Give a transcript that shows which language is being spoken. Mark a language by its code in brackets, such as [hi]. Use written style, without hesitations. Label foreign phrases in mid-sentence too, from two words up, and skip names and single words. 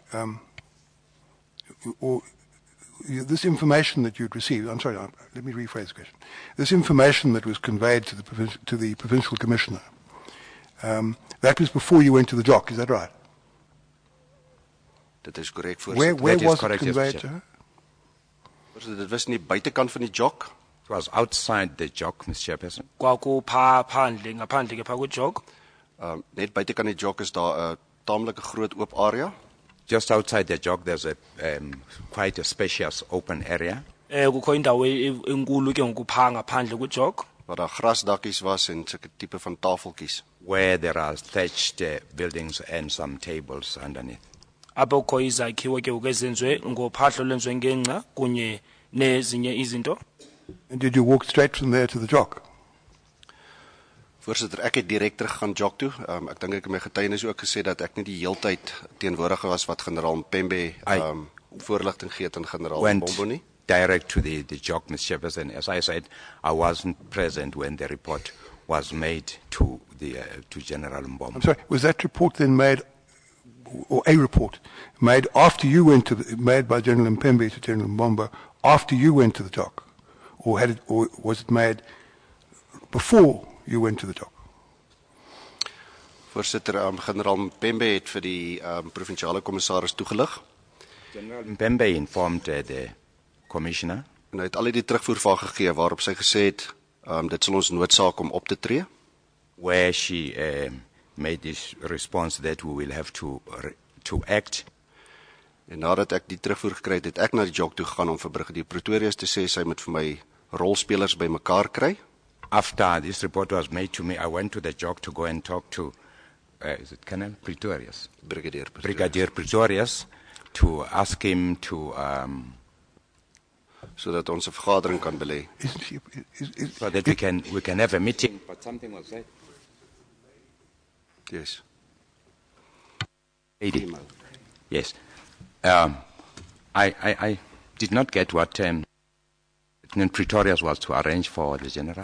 [en] This information that you'd received, I'm sorry, let me rephrase the question. This information that was conveyed to the Provincial Commissioner, that was before you went to the JOC, is that right? [af] Dit is korrek, [en] Where was it conveyed to her? [af] Dit was nie buitekant van die JOC. [en] It was outside the JOC, Mr. Chairperson. [xh] Ngaphandle ke phaa kwiJOC. [af] Net buitekant die JOC is daar 'n taamlike groot oop area. [en] Just outside the JOC, there's quite a spacious open area. [xh] Kukho indawo enkulu ke ngoku phaa ngaphandle kwiJOC. [af] Waar daar grasdakkies was en sulke tipe van tafeltjies. [en] Where there are thatched buildings and some tables underneath. [xh] Apho kukho izakhiwo ke ngoku ezenziwe ngophahlo lwenziwe ngengca kunye nezinye izinto. [en] And did you walk straight from there to the JOC? [af] Voorsitter, ek het direk terug gaan JOC toe. Ek dink ek in my getuienis ook gesê dat ek nie die heeltyd teenwoordig was wat Generaal Mpembe voorligting gee aan Generaal Mbombo nie. [en] direct to the joke, Mr. Chairperson. As I said, I wasn't present when the report was made to General Mbombo. I'm sorry, was that report then made, or a report, made after you went made by General Mpembe to General Mbombo after you went to the dock? Or was it made before you went to the dock? [af] Voorsitter, Generaal Mpembe het vir die provinsiale commissaris toegelig. [en] General Mpembe informed the commissioner. [af] En hy het al die terugvoer gegee waarop sy gesê het, dit sal ons noodsaak om op te tree. [en] Where she made this response that we will have to act. [af] En nadat ek die terugvoer gekry het, het ek na die JOC toe gegaan om vir Brigadier Pretorius te sê sy moet vir my rolspelers by mekaar kry. [en] After this report was made to me, I went to the JOC to go and talk to is it Colonel Pretorius? Brigadier Pretorius to ask him to [af] sodat ons 'n vergadering kan belê. [en] So that we can have a meeting, but something was said. Yes. Yes. I did not get what Pretorius was to arrange for the general.